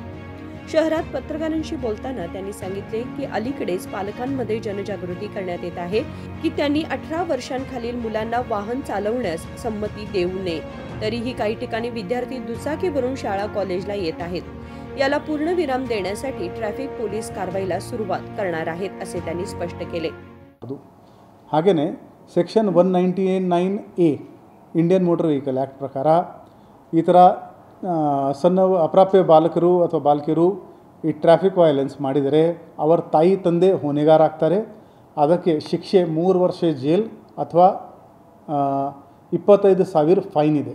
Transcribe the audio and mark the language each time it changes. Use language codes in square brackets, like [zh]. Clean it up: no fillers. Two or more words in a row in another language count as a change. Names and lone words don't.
[mr] शहरात पत्रकारांशी बोलताना त्यांनी सांगितले की अलीकडेच पालकांमध्ये जनजागृती करण्यात येत आहे की त्यांनी 18 वर्षांखालील मुलांना वाहन चालवण्यास संमती देऊ नये। तरीही काही ठिकाणी विद्यार्थी दुचाकीवरून शाळा कॉलेजला येत आहेत। याला पूर्णविराम देण्यासाठी ट्रॅफिक पोलीस कारवाईला सुरुवात करणार आहेत असे त्यांनी स्पष्ट केले। [kn] ಹಾಗೇನೇ ಸೆಕ್ಷನ್ 199A ಇಂಡಿಯನ್ ಮೋಟರ್ ವೆಹಿಕಲ್ ಆಕ್ಟ್ ಪ್ರಕಾರ ಈ ಥರ ಸಣ್ಣ ಅಪ್ರಾಪ್ಯ ಬಾಲಕರು ಅಥವಾ ಬಾಲಕಿಯರು ಈ [en] traffic violence [kn] ಮಾಡಿದರೆ ಅವರ ತಾಯಿ ತಂದೆ ಹೊಣೆಗಾರರಾಗ್ತಾರೆ। ಅದಕ್ಕೆ ಶಿಕ್ಷೆ 3 ವರ್ಷ ಜೈಲ್ ಅಥವಾ 25,000 ಫೈನ್ ಇದೆ।